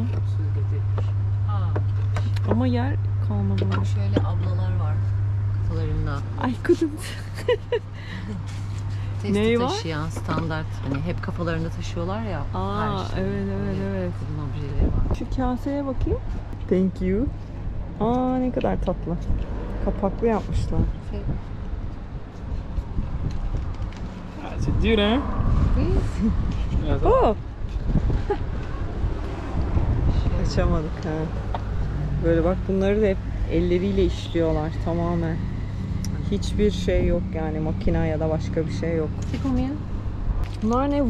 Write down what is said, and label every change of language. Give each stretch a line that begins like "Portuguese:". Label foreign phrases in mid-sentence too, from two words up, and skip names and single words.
Turkish: Ha. Ama yer kalmadı. Şöyle ablalar var kafalarında. Ay couldn't. Testi Neyi var? taşıyan standart. Hani hep kafalarında taşıyorlar ya. Aa, her şey. evet. Kadın objeleri var. Şu kaseye bakayım.
English: Thank you.
Turkish: Aa, ne kadar tatlı. Kapaklı yapmışlar.
French: Ah, c'est dur, hein?
Turkish: Oh. Açamadık ha. Böyle bak, bunları da hep elleriyle işliyorlar tamamen. Hiçbir şey yok yani, makina ya da başka bir şey yok. Bunlar ne?